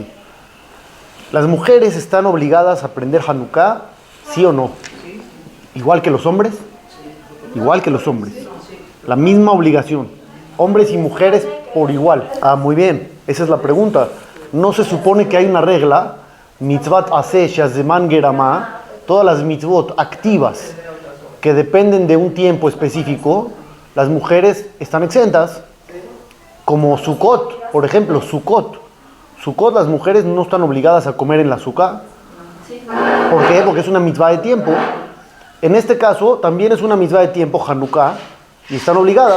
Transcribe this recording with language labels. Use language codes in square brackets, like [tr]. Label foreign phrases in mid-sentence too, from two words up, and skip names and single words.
[es] ¿Las mujeres están obligadas a aprender Hanukkah, sí o no? ¿Igual que los hombres? Igual que los hombres. La misma obligación. Hombres y mujeres por igual. Ah, muy bien. Esa es la pregunta. No se supone que hay una regla, [he] מצות עשה שהזמן גרמא, [es] todas las mitzvot activas que dependen de un tiempo específico, las mujeres están exentas, como Sukkot, por ejemplo, Sukkot. Sukkot, las mujeres no están obligadas a comer en la Sukkah. ¿Por qué? Porque es una mitzvah de tiempo. En este caso, también es una mitzvah de tiempo, Hanukkah, y están obligadas.